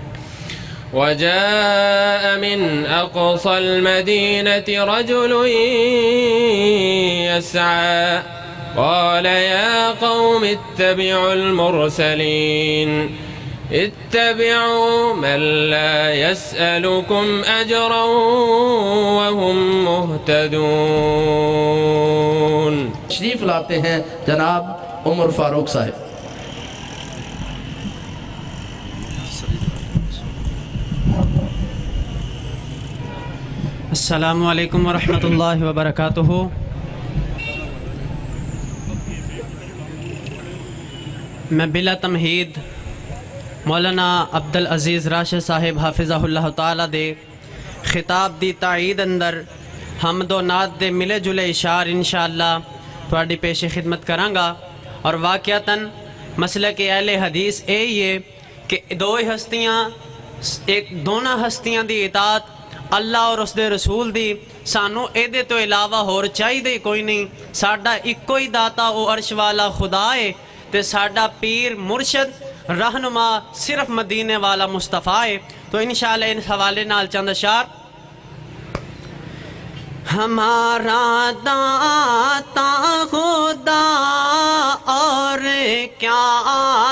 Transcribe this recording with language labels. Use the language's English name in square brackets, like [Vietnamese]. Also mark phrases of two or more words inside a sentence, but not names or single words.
[Arabic] وجاء من أقصى المدينة رجل يسعى قال يا قوم اتبعوا المرسلين اتبعوا من لا يسألكم أجرا وهم مهتدون. [Urdu] تشریف لاتے ہیں جناب عمر فاروق صاحب. [Arabic] السلام عليكم ورحمة الله وبركاته. [Punjabi] میں بلا تمہید مولانا عبدالعزیز راشد صاحب حفظہ اللہ تعالیٰ دے خطاب دی تائید اندر حمد و نعت دے ملے جلے اشعار ان شاء اللہ تھوڑی پیش خدمت کراں گا. [Urdu] اور واقعتاً مسلے کے اہل حدیث یہ کہ دو ہستیاں [Punjabi] ایک دونوں ہستیاں دی اطاعت اللہ اور اس دے رسول دی سانو ایدے تو علاوہ ہور چاہیے کوئی نہیں. ساڈا ایکو ہی داتا او عرش والا خدا ہے تے ساڈا پیر مرشد رہنما صرف مدینے والا مصطفیٰ ہے. تو انشاءاللہ ان حوالے نال چند اشعار. [Urdu] ہمارا داتا خدا اور کیا